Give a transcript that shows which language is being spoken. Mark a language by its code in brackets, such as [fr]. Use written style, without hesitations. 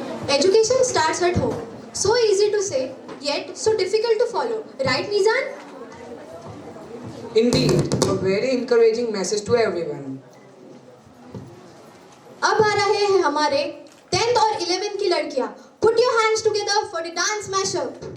[en] Education starts at home. So easy to say, yet so difficult to follow. Right, Nizan? Indeed, a very encouraging message to everyone. [hi] अब आ रहे हैं हमारे 10th और 11th की लड़कियां. [en] Put your hands together for the dance mashup.